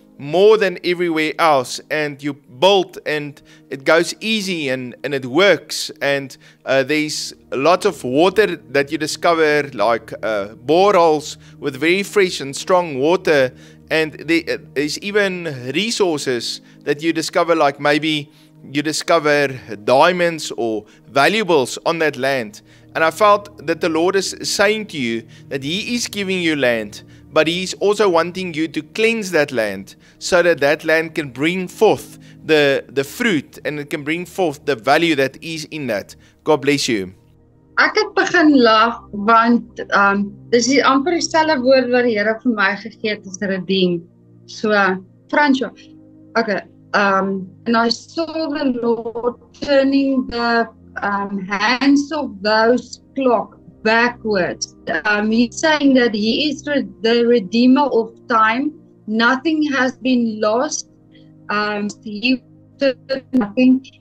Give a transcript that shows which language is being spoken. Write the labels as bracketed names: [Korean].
[English] more than everywhere else, and you build and it goes easy and it works, and there's a lot of water that you discover, like boreholes with very fresh and strong water, and there's even resources that you discover, like maybe you discover diamonds or valuables on that land. And I felt that the Lord is saying to you that He is giving you land, but He's also wanting you to cleanse that land so that that land can bring forth the fruit, and it can bring forth the value that is in that. God bless you. [Afrikaans] Ek het begin lag want dis die amper dieselfde woord wat die Here vir my gegee het as redeem. [English] So Francois. Okay. And I saw the Lord turning the hands of those clock backwards. He's saying that He is the Redeemer of time. Nothing has been lost. He nothing.